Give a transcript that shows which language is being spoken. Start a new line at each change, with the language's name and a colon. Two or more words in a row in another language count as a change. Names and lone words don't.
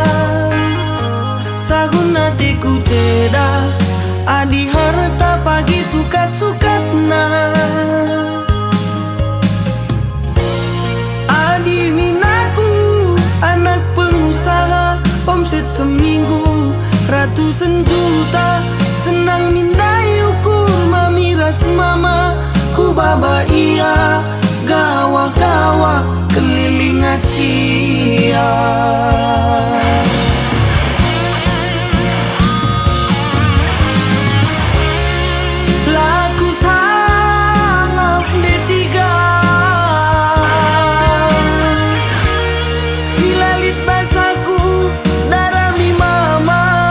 Batak Karo: Sahun hatiku ceda, adi harta pagi sukat-sukat na. Adi minaku
Indonesian: anak pengusaha, omset seminggu ratusan juta.
Batak Karo: Senang mindai ukur mamiras mama, ku baba iya gawa-gawa
Indonesian: keliling Asia.
Batak Karo: Laku sangap D3 silalit basaku darami mama.